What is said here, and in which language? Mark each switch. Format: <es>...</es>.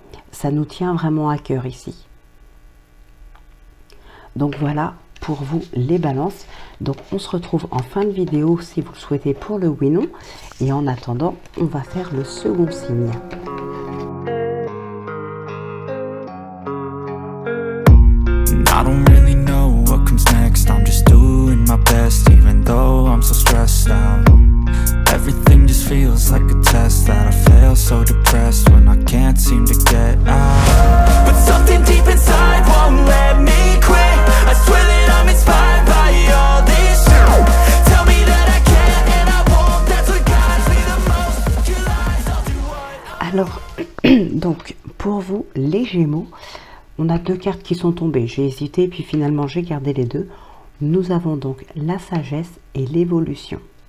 <fr>Ça nous tient vraiment à cœur ici. Donc voilà pour vous les balances. Donc on se retrouve en fin de vidéo si vous le souhaitez pour le oui/non. Et en attendant, on va faire le second signe.</fr> <en>I don't really know what comes next. I'm just doing my best, even though I'm so stressed out. Everything just feels like a test that I fail, so depressed when I can't seem to get out. But something deep inside won't let me quit. I swear that I'm inspired by all this shit. Tell me that I can and I won't. That's what guides me the most. Your lies, I'll do what.</en> <fr>Alors, donc pour vous les Gémeaux, on a deux cartes qui sont tombées. J'ai hésité, puis finalement j'ai gardé les deux. Nous avons donc la sagesse et l'évolution.</fr>